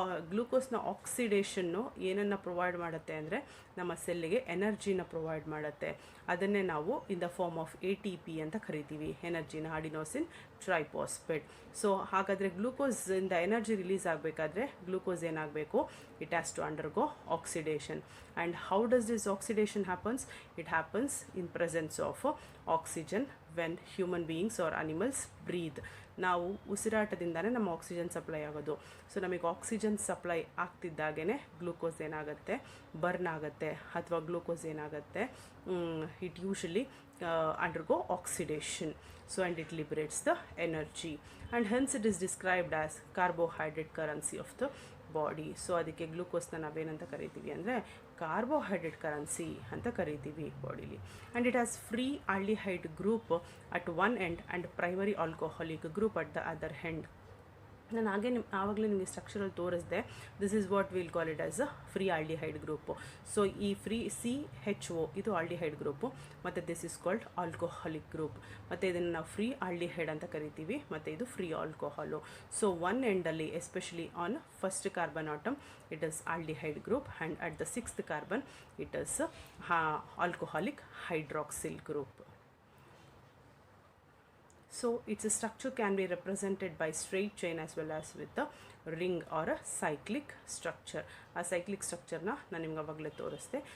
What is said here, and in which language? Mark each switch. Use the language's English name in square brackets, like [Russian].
[Kannada] ಗ್ಲೂಕೋಸ್ನ ಆಕ್ಸಿಡೇಷನ್ನು ಏನನ್ನು ಪ್ರೊವೈಡ್ ಮಾಡುತ್ತೆ ಅಂದರೆ, ನಮ್ಮ ಸೆಲ್ಲಿಗೆ ಎನರ್ಜಿನ ಪ್ರೊವೈಡ್ ಮಾಡುತ್ತೆ. ಅದನ್ನೇ ನಾವು [English] in the form of [Kannada] ATP ಅಂತ ಕರಿತೀವಿ, ಎನರ್ಜಿನ, ಅಡಿನೋಸಿನ್ ಟ್ರೈಫಾಸ್ಫೇಟ್. ಸೊ ಹಾಗಾದರೆ ಗ್ಲೂಕೋಸಿಂದ ಎನರ್ಜಿ ರಿಲೀಸ್ ಆಗಬೇಕಾದ್ರೆ ಗ್ಲೂಕೋಸ್ ಏನಾಗಬೇಕು, [English] it has to undergo oxidation. And how does this oxidation happens? It happens in presence of oxygen when human beings or animals breathe. [Kannada] ನಾವು ಉಸಿರಾಟದಿಂದನೇ ನಮ್ಮ oxygen supply ಆಗೋದು. So ನಮಗೆ oxygen supply ಆಗ್ತಿದ್ದಾಗೇ glucose ಏನಾಗುತ್ತೆ, burn ಆಗುತ್ತೆ, ಅಥವಾ glucose ಏನಾಗುತ್ತೆ, [English] It usually undergo oxidation. So and it liberates the energy, and hence it is described as carbohydrate currency of the body. [Kannada] So ಅದಕ್ಕೆ ಗ್ಲೂಕೋಸ್ನ ನಾವೇನಂತ ಕರಿತೀವಿ ಅಂದರೆ ಕಾರ್ಬೋಹೈಡ್ರೇಟ್ ಕರೆನ್ಸಿ ಅಂತ ಕರಿತೀವಿ ಬಾಡಿಲಿ. [English] And it has free aldehyde group at one end and primary alcoholic group at the other end. [Kannada] ನಾನು ಆವಾಗಲೇ ನಿಮಗೆ ಸ್ಟ್ರಕ್ಚರಲ್ಲಿ ತೋರಿಸಿದೆ. [English] This is what will call it as a free aldehyde group. [Kannada] So ಈ free CHO ಇದು aldehyde group, ಮತ್ತು [English] This is called alcoholic group. [Kannada] ಮತ್ತು ಇದನ್ನು ನಾವು ಫ್ರೀ ಆಲ್ಡಿಹೈಡ್ ಅಂತ ಕರಿತೀವಿ, ಮತ್ತು ಇದು free alcohol. [English] So one ಎಂಡಲ್ಲಿ especially on first carbon atom it is aldehyde group, and at the sixth carbon it is alcoholic hydroxyl group. So its structure can be represented by straight chain as well as with a ring or a cyclic structure. [Kannada] A cyclic structure na ನಾನು ನಿಮ್ಗೆ ಅವಾಗಲೇ ತೋರಿಸ್ದೆ.